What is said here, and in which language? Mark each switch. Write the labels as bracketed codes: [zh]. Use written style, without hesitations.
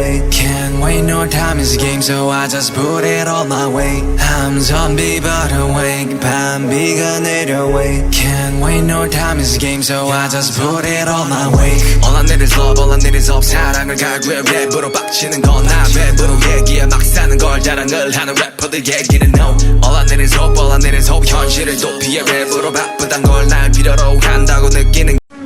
[en] Can't wait, no time is a game, so I just put it all my way. I'm zombie but awake, [ko] 밤비가 내려와. [en] Can't wait, no time is a game, so I just put it all my way. All I need is love, all I need is hope. [ko] 사랑을 갈구해 랩으로 빡치는 건 나 랩으로 얘기해 막 사는 걸 자랑을 하는 래퍼들 얘기는 no. [en] All I need is hope, all I need is hope. [ko] 현실을 도피해 랩으로 바쁘단 걸 날 필요로 한다고 느끼는